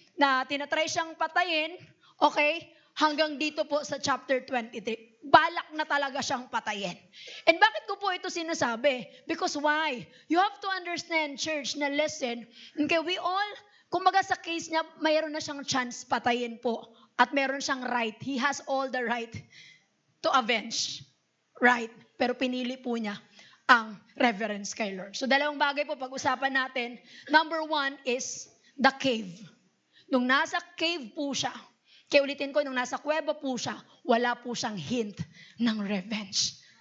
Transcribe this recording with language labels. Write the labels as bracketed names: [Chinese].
[Filipino] Na tinatry siyang patayin. Okay? Hanggang dito po sa chapter 23. Balak na talaga siyang patayin. And bakit ko po ito sinasabi? Because why? [English] You have to understand, church, [Filipino] na listen. Okay, we all, kumbaga sa case niya, mayroon na siyang chance patayin po. At mayroon siyang right. [English] He has all the right to avenge. Right? [Filipino] Pero pinili po niya ang reverence kay Lord. So dalawang bagay po pag-usapan natin. [English] Number 1 is the cave. [Filipino] Nung nasa cave po siya, kaya ulitin ko, nung nasa kuweba po siya, wala po siyang hint ng revenge.